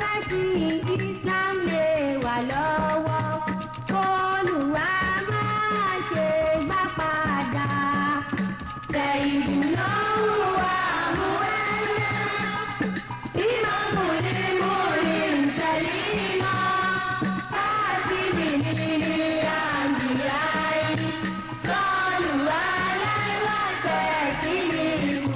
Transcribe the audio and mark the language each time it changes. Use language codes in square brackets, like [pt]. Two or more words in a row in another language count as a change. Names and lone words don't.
[yo] ẹ̀sìn Islam lè wà lọ́wọ́ Olúwa máa ṣe gbà padà. [ar] سيدنا و مؤمنين إمام المرسلين خاتم الأنبياء صلوا عليه و سلموا.